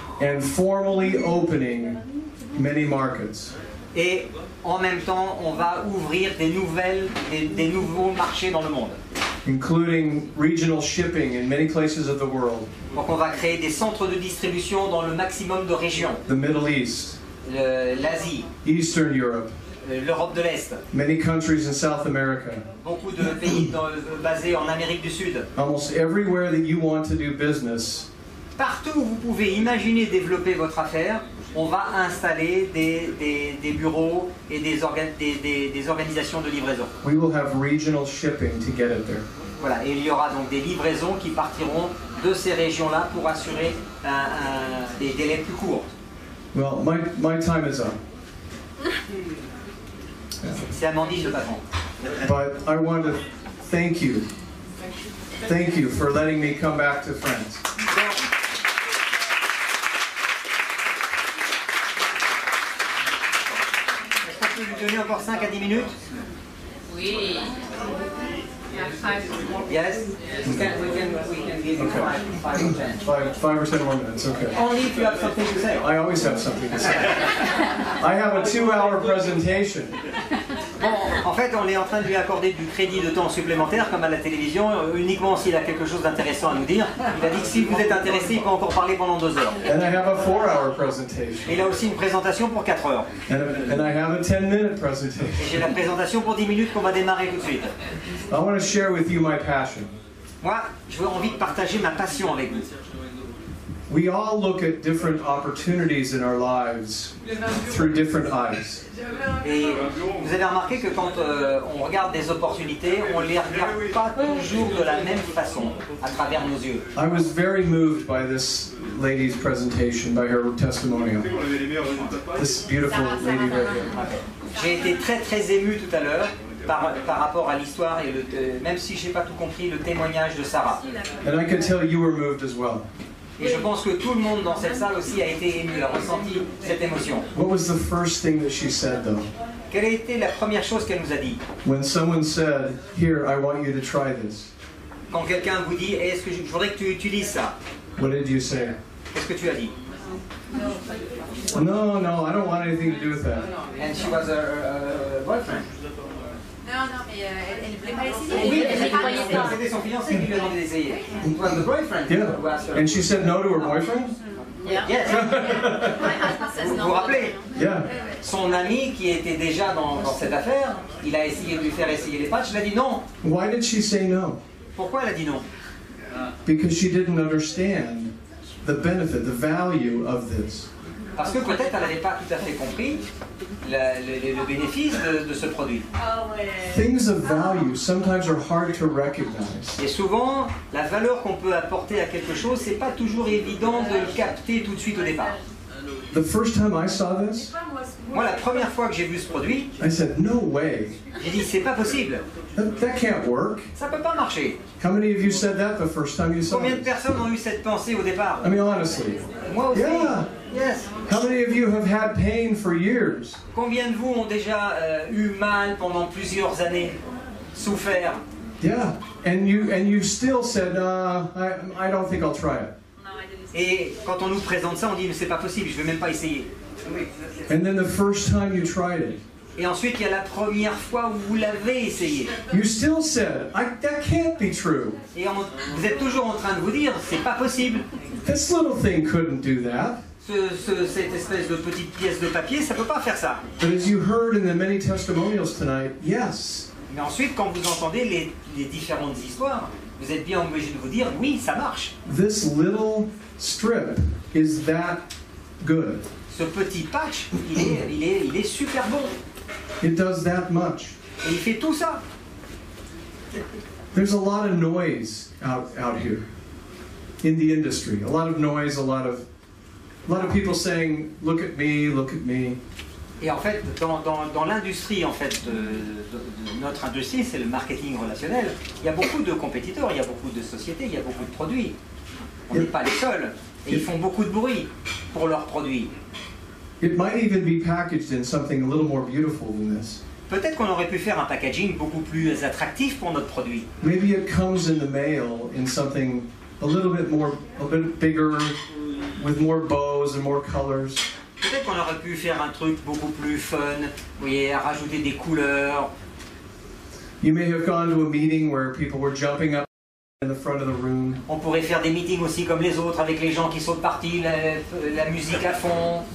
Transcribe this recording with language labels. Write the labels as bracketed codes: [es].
[en] And formally opening many markets. [fr] Et en même temps, on va ouvrir des nouveaux marchés dans le monde. [en] Including regional shipping in many places of the world. [fr] Donc on va créer des centres de distribution dans le maximum de régions. [en] The Middle East, [fr] L'Asie, [en] Eastern Europe, [fr] l'Europe de l'Est, [en] many countries in South America, [fr] beaucoup de pays basés en Amérique du Sud. [en] almost everywhere that you want to do business, [fr] Partout où vous pouvez imaginer développer votre affaire, on va installer des bureaux et des organisations de livraison. [en] we will have regional shipping to get it there. [fr] Voilà, et il y aura donc des livraisons qui partiront de ces régions-là pour assurer des délais plus courts. [en] Well, my time is up. [fr] C'est Amandine le patron. [en] But I want to thank you. Thank you for letting me come back to France. [fr] Est-ce qu'on peut lui donner encore 5 à 10 minutes? Oui. [en] Yes? We can give you 5 or 10. 5 or 10 more minutes, okay. Only if you have something to say. I always have something to say. I have a 2-hour presentation. [fr] Bon, en fait, on est en train de lui accorder du crédit de temps supplémentaire, comme à la télévision, uniquement s'il a quelque chose d'intéressant à nous dire. Il a dit que si vous êtes intéressé, il peut encore parler pendant 2 heures. [en] And I have a 4-hour presentation. [fr] Et il a aussi une présentation pour 4 heures. [en] And I have a 10-minute presentation. [fr] Et j'ai la présentation pour 10 minutes qu'on va démarrer tout de suite. [en] I want to share with you my passion. [fr] Moi, j'ai envie de partager ma passion avec vous. [en] We all look at different opportunities in our lives through different eyes. [fr] Et vous avez remarqué que quand on regarde des opportunités, on ne les regarde pas toujours de la même façon, à travers nos yeux. [en] I was very moved by this lady's presentation, by her testimonial. This beautiful lady right here. [fr] J'ai été très ému tout à l'heure par rapport à l'histoire et même si je n'ai pas tout compris, le témoignage de Sarah. [en] And I can tell you were moved as well. [fr] Et je pense que tout le monde dans cette salle aussi a été ému, a ressenti cette émotion. [en] What was the first thing that she said, though? [fr] Quelle a été la première chose qu'elle nous a dit? [en] When someone said, "Here, I want you to try this," [fr] Quand quelqu'un vous dit, est-ce que je voudrais que tu utilises ça? [en] what did you say? [fr] Qu'est-ce que tu as dit? [en] No, I don't want anything to do with that. And she was a boyfriend. [fr] Non, mais elle ne voulait pas essayer. Oui, Elle ne croyait pas. c'était son fiancé qui lui a demandé d'essayer. [en] It was the boyfriend who asked her. And she said no to her boyfriend? Yes. [fr] Vous vous rappelez? [en] Yeah. [fr] Son ami qui était déjà dans cette affaire, il a essayé de lui faire essayer les patchs, il a dit non. [en] Why did she say no? [fr] Pourquoi elle a dit non? [en] Because she didn't understand the benefit, the value of this. [fr] Parce que peut-être elle n'avait pas tout à fait compris le bénéfice de ce produit. [en] Things of value sometimes are hard to recognize. [fr] Et souvent, la valeur qu'on peut apporter à quelque chose, c'est pas toujours évident de le capter tout de suite au départ. [en] The first time I saw this, [fr] Moi, la première fois que j'ai vu ce produit, [en] I said, no way. [fr] j'ai dit c'est pas possible, [en] That can't work. [fr] ça peut pas marcher. [en] How many of you said that the first time you saw [fr] Combien de [en] it? [fr] personnes ont eu cette pensée au départ? [en] I mean, honestly. [fr] Moi aussi. [en] Yeah. Yes. How many of you have had pain for years? [fr] Combien de vous ont déjà eu mal pendant plusieurs années, souffert? [en] Yeah. And you still said, I don't think I'll try it. [fr] Et quand on nous présente ça, on dit mais c'est pas possible, je vais même pas essayer. [en] And then the first time you tried it, [fr] Et ensuite, il y a la première fois où vous l'avez essayé. [en] you still said, that can't be true. [fr] Et vous êtes toujours en train de vous dire, c'est pas possible. [en] This little thing couldn't do that. [fr] Cette espèce de petite pièce de papier, ça peut pas faire ça. [en] But as you heard in the many testimonials tonight, yes. [fr] Mais ensuite, quand vous entendez les différentes histoires, vous êtes bien obligé de vous dire, oui, ça marche. [en] This little strip is that good. [fr] Ce petit patch, il est super bon. [en] It does that much. [fr] Et il fait tout ça. [en] There's a lot of noise out here in the industry. A lot of noise, a lot of people saying, look at me, look at me. [fr] Et en fait, dans l'industrie en fait, de notre industrie, c'est le marketing relationnel, il y a beaucoup de compétiteurs, il y a beaucoup de sociétés, il y a beaucoup de produits. On n'est pas les seuls. Et ils font beaucoup de bruit pour leurs produits. [en] It might even be packaged in something a little more beautiful than this. [fr] Peut-être qu'on aurait pu faire un packaging beaucoup plus attractif pour notre produit. [en] Maybe it comes in the mail in something a bit bigger, with more bows and more colors. [fr] Peut-être qu'on aurait pu faire un truc beaucoup plus fun, vous voyez, rajouter des couleurs. [en] You may have gone to a meeting where people were jumping up in the front of the room. [fr] On pourrait faire des meetings aussi comme les autres, avec les gens qui sautent partis, la musique à fond.